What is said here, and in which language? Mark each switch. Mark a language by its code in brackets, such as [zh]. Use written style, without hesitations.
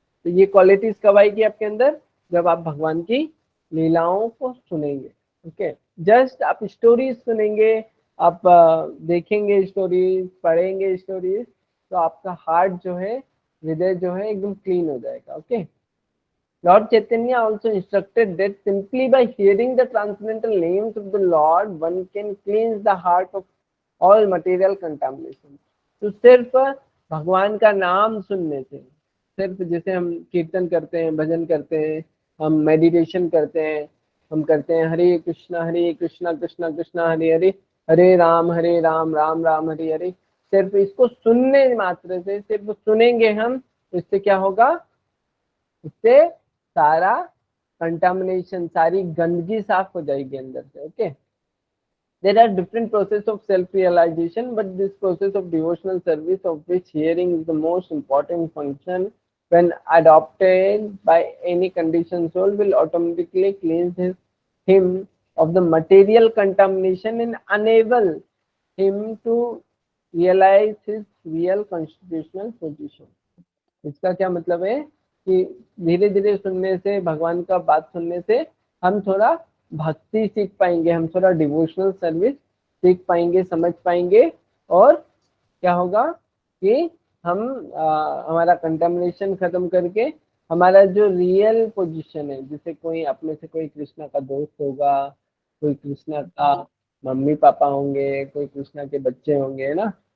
[hi] तो ये क्वालिटीज कब आएगी आपके अंदर? जब आप भगवान की लीलाओं को सुनेंगे। ओके, जस्ट आप स्टोरीज सुनेंगे, आप देखेंगे स्टोरीज, पढ़ेंगे स्टोरीज, तो आपका हार्ट जो है, हृदय जो है एकदम क्लीन हो जाएगा। [en] Okay, Lord Chaitanya also instructed that simply by hearing the transcendental names of the Lord, one can cleanse the heart of all material contamination. [hi] तो सिर्फ भगवान का नाम सुनने से, सिर्फ जैसे हम कीर्तन करते हैं, भजन करते हैं, हम मेडिटेशन करते हैं, हम करते हैं हरे कृष्णा कृष्णा कृष्णा हरे हरे, हरे राम राम राम हरे हरे। सिर्फ इसको सुनने मात्र से, सिर्फ सुनेंगे हम, इससे क्या होगा? इससे सारा कंटामिनेशन, सारी गंदगी साफ हो जाएगी अंदर से। [en] Okay, there are different process of self realization, but this process of devotional service, of which hearing is the most important function, when adopted by any conditioned soul, will automatically cleanse him of the material contamination and enable him to realize his real constitutional position. [hi] इसका क्या मतलब है कि धीरे धीरे सुनने से, भगवान का बात सुनने से हम थोड़ा भक्ति सीख पाएंगे, हम थोड़ा डिवोशनल सर्विस सीख पाएंगे, समझ पाएंगे, और क्या होगा कि हम हमारा कंटामिनेशन खत्म करके हमारा जो रियल पोजीशन है, जैसे कोई अपने से कोई कृष्णा का दोस्त होगा, कोई कृष्णा का मम्मी पापा होंगे, कोई कृष्णा के बच्चे होंगे, है ना।